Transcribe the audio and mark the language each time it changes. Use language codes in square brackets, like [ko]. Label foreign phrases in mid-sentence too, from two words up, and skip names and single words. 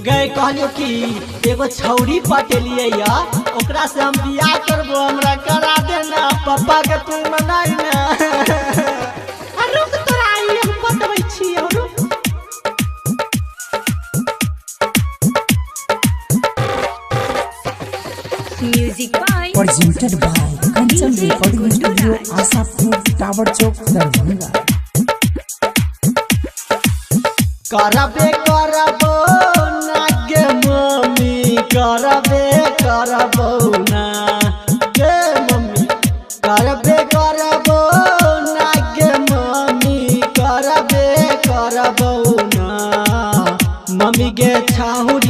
[mai] गए कहलियो कि एगो छौरी पटेलिए या ओकरा से हम बियाह करबो हमरा करा देना पापा के तू मनाई ना रुक तोरा आई हम बतबै छी रुक [en] music by presented by Kanchan Recording Studio, Asapur, Tower Chowk, Darbhanga. [mai] करबे करबो ना गे मम्मी करबो ना गे मम्मी करबे करबो ना गे मम्मी करबो ना मम्मी गे छाहुरी